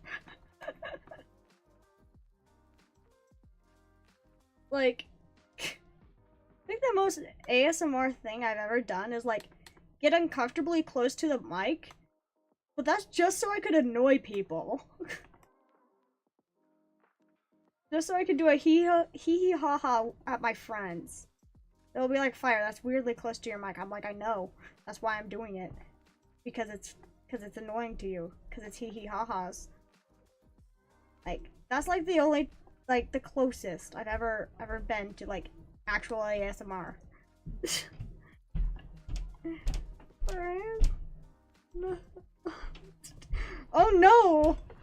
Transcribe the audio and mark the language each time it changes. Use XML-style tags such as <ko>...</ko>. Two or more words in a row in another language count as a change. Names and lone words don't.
<en>Like, I think the most ASMR thing I've ever done is, like, get uncomfortably close to the mic. But that's just so I could annoy people. Just so I could do a hee ha ha at my friends. They'll be like, Fire, that's weirdly close to your mic. I'm like, I know. That's why I'm doing it. Because it's annoying to you. Because it's hee ha ha's. Like, that's like the only, like, the closest I've ever been to, like, actual ASMR. Alright. Oh no!</en>